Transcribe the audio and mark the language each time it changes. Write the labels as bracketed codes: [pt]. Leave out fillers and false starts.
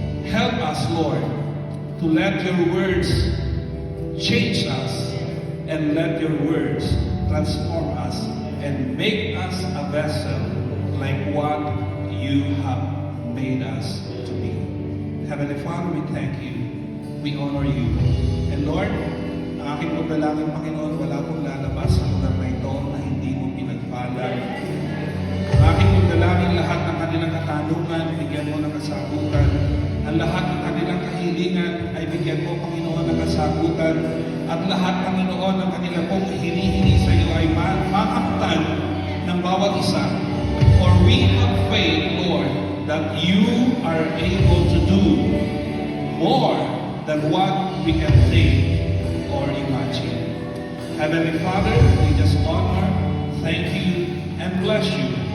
[en] Help us, Lord, to let your words change us, and let your words transform us and make us a vessel like what you have made us to be. Heavenly Father, we thank you. We honor you. [tl] And Lord, ang aking pagdalangin, Panginoon, wala pong lalabas sa lugar na ito na hindi mo pinagpala. Ang aking pagdalangin, lahat ng kanilang katanungan, bigyan mo ng kasagutan. Ang lahat ng kanilang kahilingan ay bigyan mo, Panginoon, ng kasagutan. At lahat, Panginoon, ng kanilang pong hinihingi sa iyo ay makamtan ng bawat isa. [en] For we have faith, Lord, that you are able to do more than what we can think or imagine. Heavenly Father, we just honor, thank you, and bless you.